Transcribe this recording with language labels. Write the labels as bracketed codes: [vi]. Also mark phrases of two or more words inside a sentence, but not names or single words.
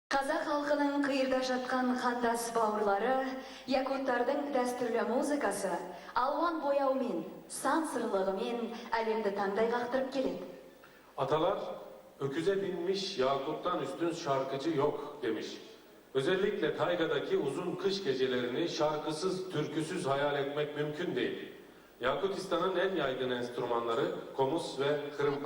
[kk] Қазақ халқының қиырда жатқан қандас бауырлары, якуттардың дәстүрлі музыкасы, алуан бояумен, сан сырлығымен әлемді таңдай қақтырып келеді. [tr] Atalar, öküze binmiş yakuttan üstün şarkıcı yok demiş. Özellikle taygadaki uzun kış gecelerini şarkısız, türküsüz hayal etmek mümkün değil. Yakutistan'ın en yaygın enstrümanları komus ve hırımpa.